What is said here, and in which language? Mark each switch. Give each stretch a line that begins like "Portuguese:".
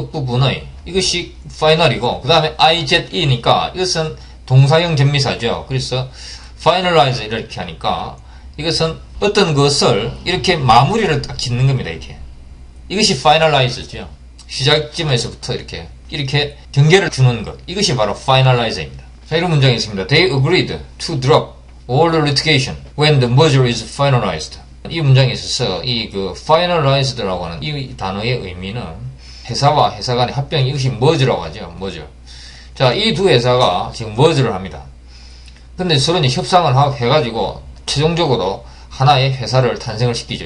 Korean: 끝부분의 이것이 final이고 그 다음에 ize니까 이것은 동사형 견미사죠. 그래서 finalize 이렇게 하니까 이것은 어떤 것을 이렇게 마무리를 딱 짓는 겁니다. 이것이 finalize죠. 시작점에서부터 이렇게 경계를 주는 것. 이것이 바로 finalize입니다. 자, 이런 문장이 있습니다.
English: They agreed to drop all the litigation when the merger is finalized.
Korean: 이 문장에 있어서 이 그 finalized라고 하는 이 단어의 의미는 회사와 회사 간의 합병, 이것이 merge라고 하죠.
English: merger.
Korean: 자, 이 두 회사가 지금 merge를 합니다. 근데 서로 이제 협상을 해가지고 최종적으로 하나의 회사를 탄생을 시키죠.